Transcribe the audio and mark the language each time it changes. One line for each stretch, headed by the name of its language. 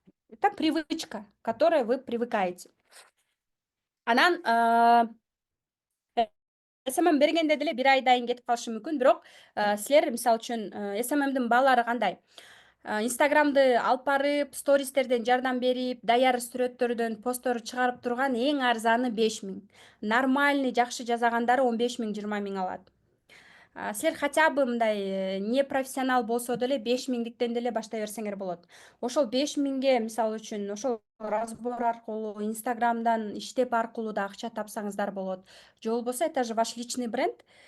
Russian: Это привычка, к которой вы привыкаете.
Kyrgyz: Анан SMM бергенде деле 1 айдан кийин кетип калышы мүмкүн, бирок силер мисалы үчүн SMMдин баалары кандай? Инстаграмды алып барып, стористерден жардам берип, даяр сүрөттөрдөн посттор чыгарып турган эң арзаны 5000. Нормальный, жакшы жасагандары 15000, 20000 алат. Силер
Russian: хотя бы
Kyrgyz: мындай
Russian: не профессионал
Kyrgyz: болсо деле 5000диктен деле баштай берсеңер болот. Ошол 5000ге мисалы үчүн ошол разбор аркылуу, Инстаграмдан иштеп аркылуу да акча тапсаңыздар болот. Же болбосо
Russian: это же ваш личный бренд.